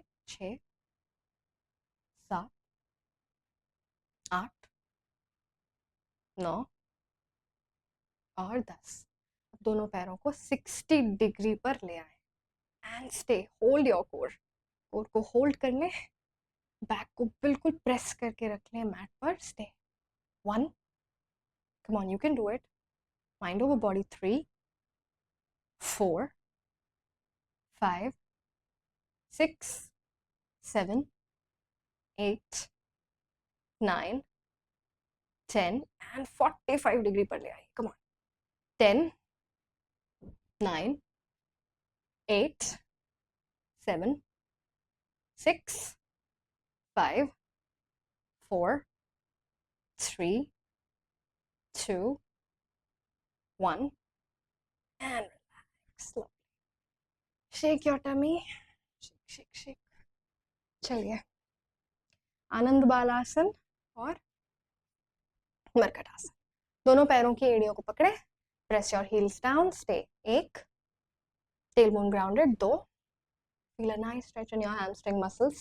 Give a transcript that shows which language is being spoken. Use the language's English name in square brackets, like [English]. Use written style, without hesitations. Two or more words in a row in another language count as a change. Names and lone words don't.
[Hindi] 6, 7, 8, 9 और 10. दोनों पैरों को 60 डिग्री पर ले आए [English] and stay. hold your core. [Hindi] कोर को होल्ड कर लें बैक को बिल्कुल प्रेस करके रख लें मैट पर. [English] stay. 1. come on, you can do it. mind over body. 3, 4, 5, 6, 7, 8, 9, 10 एंड 45 [Hindi] डिग्री पर ले आइए. [English] come on. 10, 9, 8, 7, 6, 5, 4, 3, 2, 1 and relax. Shake your tummy. Shake, shake, shake. [Hindi] चलिए, आनंद बालासन और मरकट आसन. दोनों पैरों की एड़ियों को पकड़े. [English] press your heels down. stay. 1. tailbone grounded. 2. feel a nice stretch in your hamstring muscles.